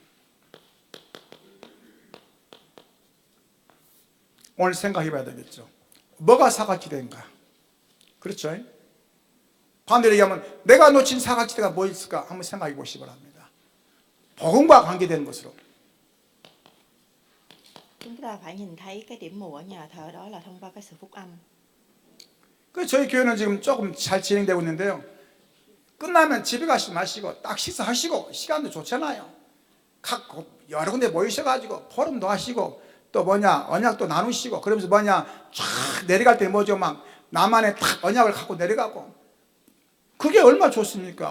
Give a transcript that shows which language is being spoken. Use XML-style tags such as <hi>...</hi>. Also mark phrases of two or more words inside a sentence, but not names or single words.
<ko>오늘 생각해 봐야 되겠죠. 뭐가 사각지대인가? 그렇죠? 반대로 얘기하면 내가 놓친 사각지대가 뭐 있을까? 한번 생각해 보시기 바랍니다. 복음과 관계되는 것으로.</ko> <vi>Chúng ta phải nhìn thấy cái điểm mù ở nhà thờ đó là thông qua cái sự phúc âm.</vi> <ko>그 저희 교회는 지금 조금 잘 진행되고 있는데요. 끝나면 집에 가시지 마시고 딱 식사하시고 시간도 좋잖아요. 각 여러 군데 모이셔가지고 포럼도 하시고 또 뭐냐 언약도 나누시고 그러면서 뭐냐 쫙 내려갈 때 뭐죠 막 나만의 딱 언약을 갖고 내려가고 그게 얼마나 좋습니까?</ko>